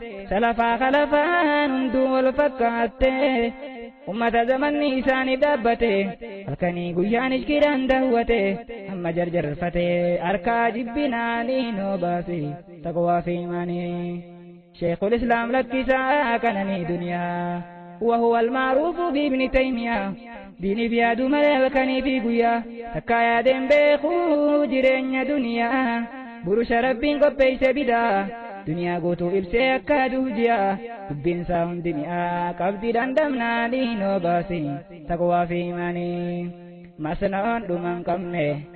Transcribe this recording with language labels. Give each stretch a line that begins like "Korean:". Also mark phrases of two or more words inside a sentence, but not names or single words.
Oromo: Salafaa kalafaan hunduu wal fakkaatte. Ummata zamanni isaanii dhaabbate. Halkanii guyyaan ishkiidhaan daawwate. Amma jarjarfate. Harkaa jibbinaanii noo baase. Taqwaa fi imaanii. Sheikhul Islaam lakkisaa kananii duniyaa.
Arabic: وهو المعروف بابن تيمية.
Oromo: Diiniif yaadu malee halkanii fi guyyaa. Takkaa yaadeen beekuu jireenya duniyaa. Burusha Rabbiin qopheesse bidaa. Duniyaa guutuu ibsee akka aduu ji'a. Dubbiin isaa hundi mi'aa. Qabdii dandamnaanii noo baase. Taqwaa fi imaanii. Masnoon dhuman qabne.